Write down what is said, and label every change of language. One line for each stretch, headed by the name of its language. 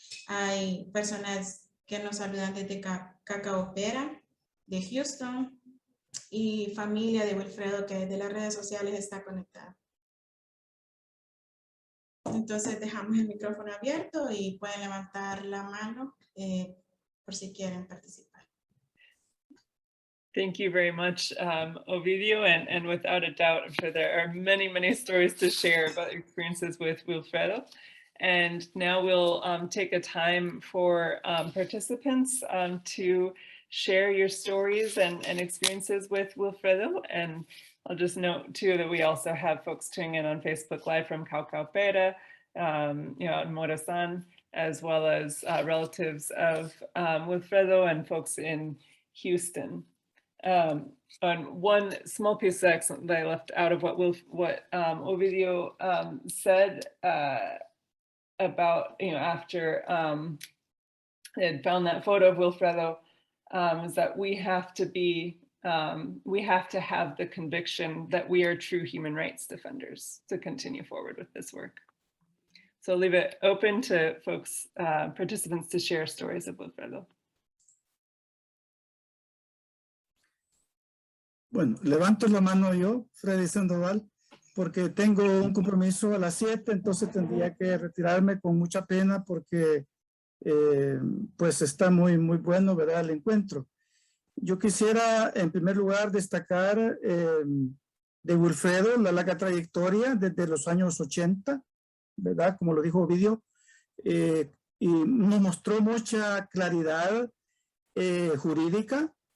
Spanish: Hay personas que nos saludan desde Cacaopera, de Houston, y familia de Wilfredo que desde las redes sociales está conectada. Entonces dejamos el micrófono abierto y pueden levantar la mano por si quieren participar.
English: Thank you very much, Ovidio, and without a doubt, I'm sure there are many, many stories to share about experiences with Wilfredo. And now we'll take a time for participants to share your stories and experiences with Wilfredo. And I'll just note too that we also have folks tuning in on Facebook Live from Cacaopera, in Morazan, as well as relatives of Wilfredo and folks in Houston. And one small piece that I left out of what Ovidio said about, after they had found that photo of Wilfredo, is that we have to have the conviction that we are true human rights defenders to continue forward with this work. So I'll leave it open to folks, participants, to share stories of Wilfredo.
Spanish: Bueno, levanto la mano yo, Freddy Sandoval, porque tengo un compromiso a las 7, entonces tendría que retirarme con mucha pena porque pues está muy bueno, ¿verdad?, el encuentro. Yo quisiera en primer lugar destacar de Wilfredo la larga trayectoria desde los años 80, ¿verdad?, como lo dijo Ovidio, y nos mostró mucha claridad jurídica,